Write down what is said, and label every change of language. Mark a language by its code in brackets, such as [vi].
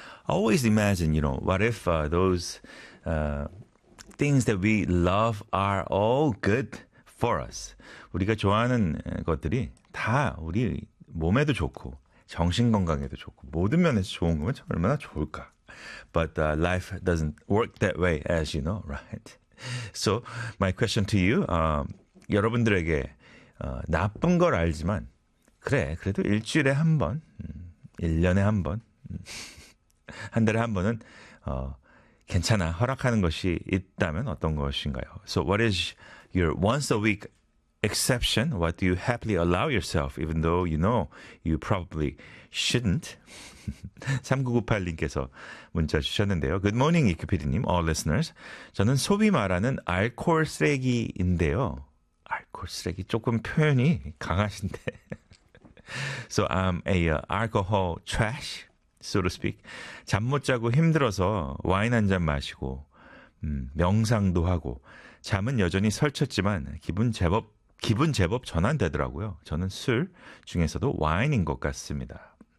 [en] Always imagine, you know, what if those things that we love are all good for us. [ko] 우리가 좋아하는 것들이 다 우리 몸에도 좋고 정신 건강에도 좋고 모든 면에서 좋은 거면 참 얼마나 좋을까. [en] But life doesn't work that way, as you know, right? So my question to you, [ko] 여러분들에게 나쁜 걸 알지만 그래, 그래도 일주일에 한 번, 1년에 한 번, 한 달에 한 번은 괜찮아, 허락하는 것이 있다면 어떤 것인가요? [en] So what is your once a week exception? What do you happily allow yourself, even though you know you probably shouldn't? [ko] 3998님께서 문자 주셨는데요. [en] Good morning, 이큐피디님, all listeners. [ko] 저는 소위 말하는 알코올 쓰레기인데요. 알코올 쓰레기, 조금 표현이 강하신데. [en] So I'm a alcohol trash, so to speak. [ko] 잠못 자고 힘들어서 와인 한잔 마시고 명상도 하고 잠은 여전히 설쳤지만 기분 제법 전환되더라고요. 저는 술 중에서도 와인인 것 같습니다.